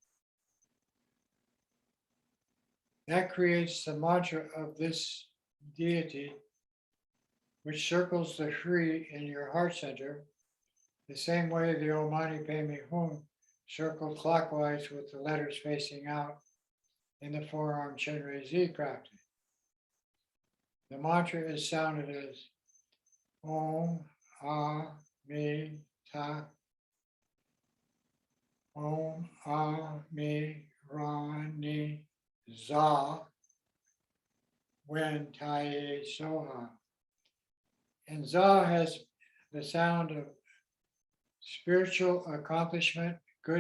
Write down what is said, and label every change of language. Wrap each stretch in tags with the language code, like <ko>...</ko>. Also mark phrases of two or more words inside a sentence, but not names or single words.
<en>That creates the mantra of this deity, which circles the Hri in your heart center, the same way the</en> <sa>Om Mani Padme Hum</sa> <en>circled clockwise with the letters facing out in the four-arm Chenrezi practice. The mantra is sounded as</en> <sa>Om Ah Mi Ta, Om Ah Mi Ra Ni Za Wen Tai Soha.</sa> <en>And Za has the sound of spiritual accomplishment,</en>